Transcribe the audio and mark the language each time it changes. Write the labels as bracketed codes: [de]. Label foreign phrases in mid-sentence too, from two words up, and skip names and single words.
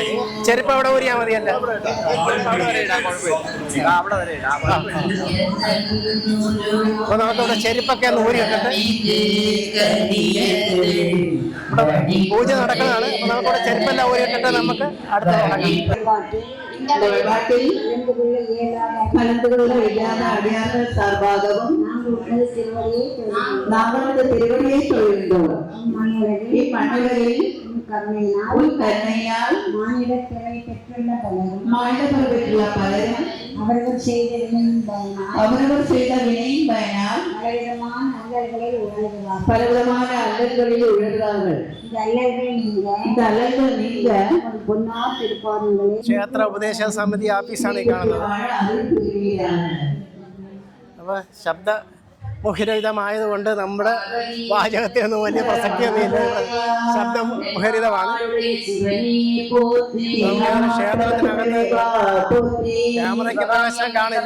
[ml] ചെരുപ്പ് അവിടെ ഊരിയാൽ മതിയല്ലേ? അപ്പൊ നമുക്കിവിടെ ചെരുപ്പൊക്കെ ഒന്ന് ഊരി ഇട്ടിട്ട് ഇവിടെ പൂജ നടക്കുന്നതാണ്. അപ്പൊ നമുക്കിവിടെ ചെരുപ്പെല്ലാം ഊരി ഇട്ടിട്ട് നമുക്ക് അടുത്ത [ta] திருவடியை தொழுந்தோம். இம்மண்ணுலகில் கருணையால் மானிடப்பிறவை பெற்றுள்ள பலரும் அவரவர் செய்த வினையின் பயனால் பலவிதமான அல்லல்களில் உழல்கிறார்கள். இந்த அல்லல்கள் நீங்க பொன்னார் திருப்பாதங்களே. [ml] ക്ഷേത്ര ഉപദേശ സമിതി ഓഫീസാണ് ഈ കാണുന്നത്. അപ്പൊ ശബ്ദ മുഖരിതമായതുകൊണ്ട് നമ്മുടെ വാചകത്തിനൊന്നും വലിയ പ്രസക്തിയൊന്നുമില്ല. ശബ്ദം മുഖരിതമാണ്. ക്ഷേത്രത്തിനകത്ത് ക്യാമറയ്ക്ക് പ്രവേശനം കാണില്ല.